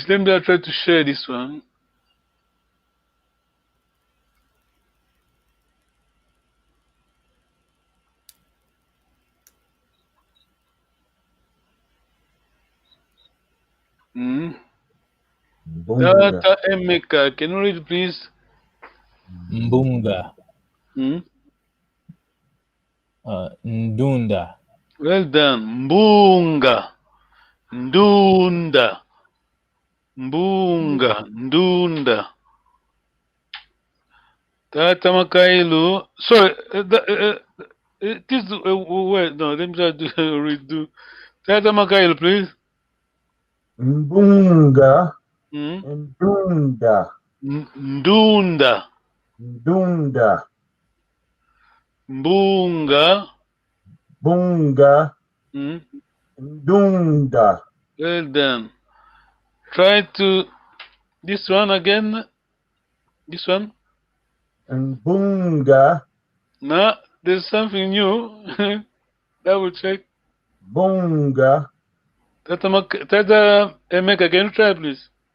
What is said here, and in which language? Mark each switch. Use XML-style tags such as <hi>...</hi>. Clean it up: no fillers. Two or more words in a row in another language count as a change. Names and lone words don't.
<en>Let me try to share this one. Tata Emeka, can you read, please?</en> <kam>Mbunga. Ndunda.</kam> <en>Well done.</en> <kam>Mbunga. Ndunda.</kam> <en>Tata Makailu. Sorry. It is wait. No, let me try to redo. Tata Makailu, please.</en> <kam>Mbunga. Ndunda. Mbunga. Ndunda.</kam> <en>Well done. Try to this one again. This one.</en> <kam>Mbunga.</kam> <en>No, there's something new. Double check.</en> <kam>Bunga.</kam> <en>Tata Emeka, can you try, please?</en>